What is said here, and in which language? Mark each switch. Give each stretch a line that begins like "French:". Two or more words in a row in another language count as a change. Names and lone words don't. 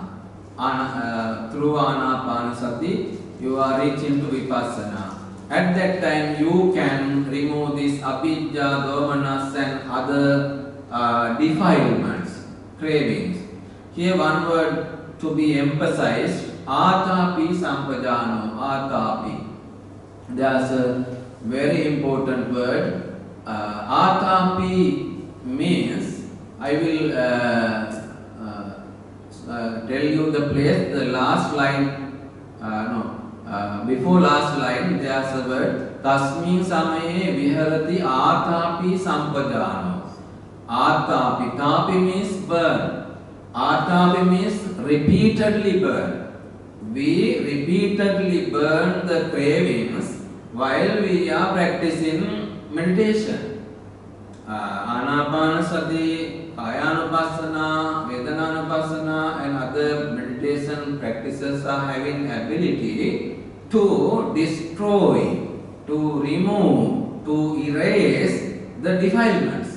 English: Through Anapanasati, you are reaching to Vipassana. At that time, you can remove this avidya, domanas and other defilements, cravings. Here one word to be emphasized,
Pali: atapi sampajano, atapi.
English: There's a very important word. Atapi means, I will tell you the place, the last line, before last line, there's a word,
Pali: tasmin samaye viharati atapi sampajano.
English: Atapi, tapi means burn. Atapi means repeatedly burn. We repeatedly burn the cravings while we are practicing meditation. Anapanasati, Kaya-Anupassana, Vedana-Anupassana and other meditation practices are having ability to destroy, to remove, to erase the defilements.